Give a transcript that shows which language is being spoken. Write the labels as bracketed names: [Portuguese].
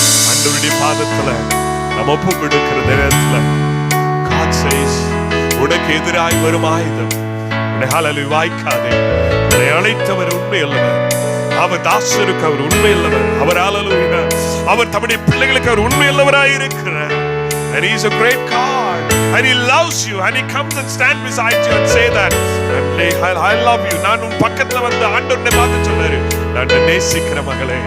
[Tamil] ஆண்டவருடைய பாதத்துல நம்ம ஒப்பு கொடுக்கிற நேரத்துல [English] God says, [Tamil] உனக்கு எதிராய் வரும் ஆயுதம் உன்னை ஹalleluya வாய்க்காதே. உன்னை அழைத்தவர் உண்மையுள்ளவர். அவர் தாசருக்கு அவர் உண்மையுள்ளவர். அவர் ஹalleluya அவர் தம்முடைய பிள்ளைகளுக்கு அவர் உண்மையுள்ளவராய் இருக்கிறார். [English] And he is a great God, and he loves you, and he comes and stand beside you and say that I love you. [Tamil] நான் உன் பக்கத்துல வந்து ஆண்டவரை பார்த்து சொல்றாரு, நான் நேசிக்கிற மகளே.